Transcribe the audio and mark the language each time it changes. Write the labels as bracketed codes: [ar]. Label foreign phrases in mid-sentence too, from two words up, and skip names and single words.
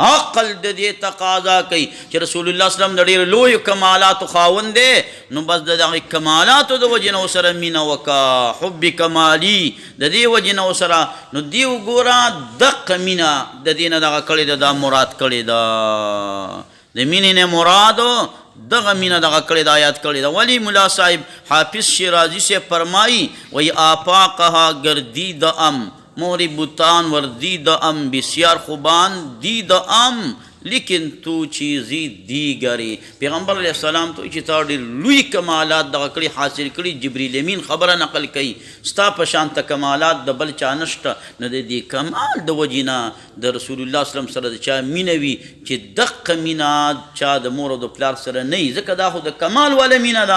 [ps] عقل د دې تقاضا کوي چې رسول الله صلی الله علیه وسلم د ډېرو لویو کمالاتو خاوند دی، نو بس د دغې کمالاتو د وجې نه ورسره مینه وکړه، حب کمالي د دې وجې نه ورسره. نو دیو ګوره دقه مینه د دې نه دغه کړې ده، دا مراد کړې ده. د مینې نه مرادو دغه مینه دغه کړې ده، آیات کړې ده. ولی ملا صاحب حافظ شیرازی سے فرمائی وی [fa] آفاقها گردید ام مهر بوتان وردید ام بسیار خوبان دید ام لیکن تو چیزی دیگری. [ps] پیغمبر علیہ السلام تو چې تا ډېر لوی کمالات دغه کړي حاصل کړي. جبریل امین خبره نقل کوي ستا په شانته کمالات د بل چا نشته. نو د دې کمال د وجې نه د رسول الله صلی الله علیه وسلم سره د چا مینه وي چې دقه مینه چا د مور او د پلار سره نه وي، ځکه دا خو د کمال والا مینه ده.